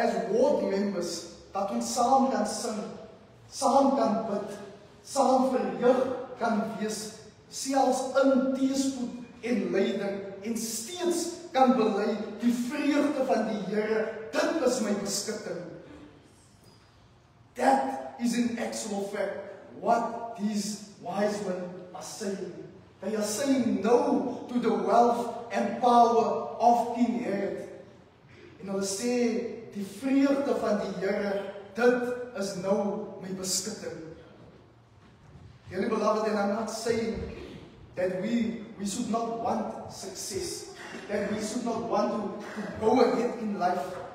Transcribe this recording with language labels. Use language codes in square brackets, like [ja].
[af] ward members, dat ons saam kan sing, saam kan bid, saam verheug kan wees, selfs in teëspoed en lyding, en steeds kan bely die vreugde van die Here, dit is my beskutting. [en] That is in actual fact what these wise men are saying. They are saying no to the wealth and power of King Herod. [af] En hulle sê, die vreugde van die Here, dit is nou my beskutting. [en] Dearly beloved, and I'm not saying that we should not want success, that we should not want to go ahead in life.